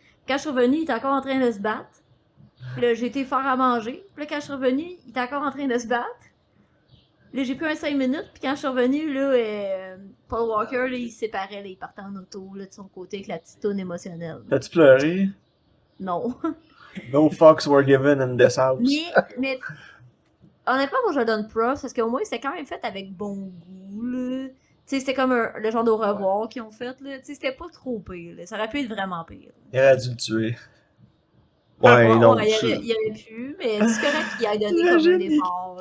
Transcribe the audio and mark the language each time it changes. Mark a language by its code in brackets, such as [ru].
[fr] Quand je suis revenue, il était encore en train de se battre. Puis là, j'ai été faire à manger. Puis là, quand je suis revenue, il était encore en train de se battre. Là, j'ai pris un 5 minutes, puis quand je suis revenue, là, Paul Walker, là, il se séparait, là, il partait en auto, là, de son côté, avec la petite toune émotionnelle. T'as-tu pleuré? Non. [en] No fucks were given in this house. [fr] mais honnêtement, moi, je le donne props, parce qu'au moins, c'était quand même fait avec bon goût, là. Tu sais, c'était comme le genre d'au revoir qu'ils ont fait, là. Tu sais, c'était pas trop pire, là. Ça aurait pu être vraiment pire. Il aurait dû le tuer. Ouais, non. Ouais, il aurait pu, mais c'est correct qu'il ait donné comme un départ.